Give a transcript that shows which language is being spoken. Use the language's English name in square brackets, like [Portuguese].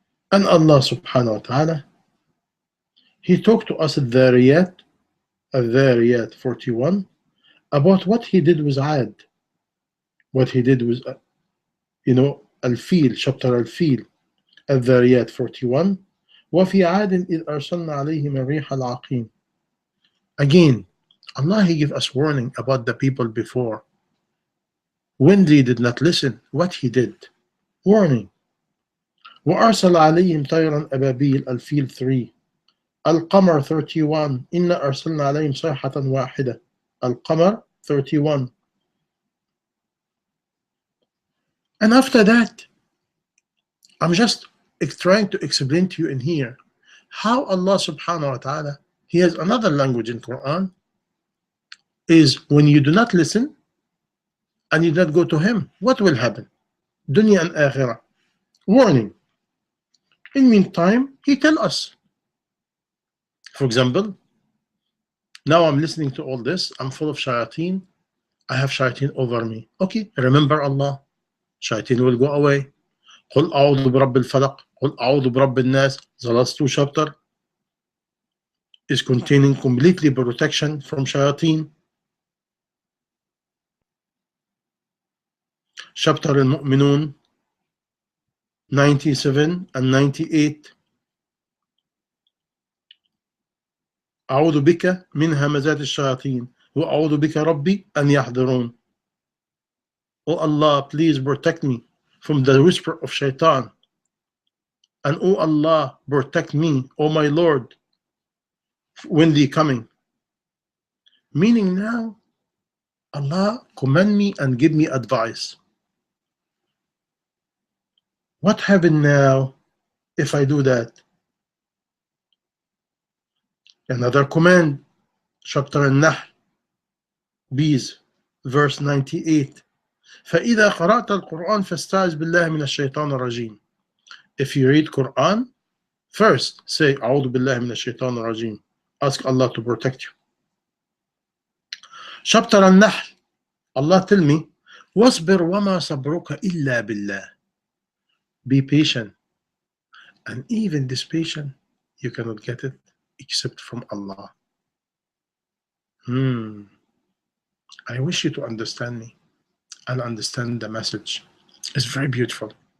[English] And Allah subhanahu wa ta'ala, He talked to us at Dhariyat 41, about what He did with Ad. What He did with, Al-Fil, chapter Al-Fil, الذاريات 41. [Arabic] وفي عاد إذ أرسلنا عليهم الريح العقيم. [English] Again, Allah He gave us warning about the people before. When they did not listen, what He did. Warning. [Arabic] وأرسل عليهم طيرا أبابيل الفيل 3. القمر 31. إنا أرسلنا عليهم صيحة واحدة. القمر 31. [English] And after that, I'm just trying to explain to you in here how Allah subhanahu wa ta'ala, He has another language in Quran, is when you do not listen and you do not go to Him, what will happen? Dunya and akhirah. Warning. In meantime, He tell us. For example, now I'm listening to all this, I'm full of shayateen, I have shayateen over me. Okay, remember Allah. Shayateen will go away. [Arabic] قل أعوذ برب الفلق, قل أعوذ برب الناس. [English] The last two chapter is containing completely protection from shayateen. Chapter Al-Mu'minun 97 and 98. [Arabic] أعوذ بك من همزات الشياطين وأعوذ بك ربي أن يحضرون. [English] Oh Allah, please protect me from the whisper of shaitan. And oh Allah, protect me, oh my Lord, when they coming. Meaning now, Allah command me and give me advice. What happened now if I do that? Another command. chapter النحل, bees, verse 98. [Arabic] فإذا قرأت القرآن فاستعذ بالله من الشيطان الرجيم. [English] If you read Quran, first say [Arabic] أعوذ بالله من الشيطان الرجيم. [English] Ask Allah to protect you. Chapter النحل, Allah tell me, [Arabic] واصبر وما صبرك إلا بالله. [English] Be patient. And even this patient, you cannot get it except from Allah. I wish you to understand me and understand the message. It's very beautiful.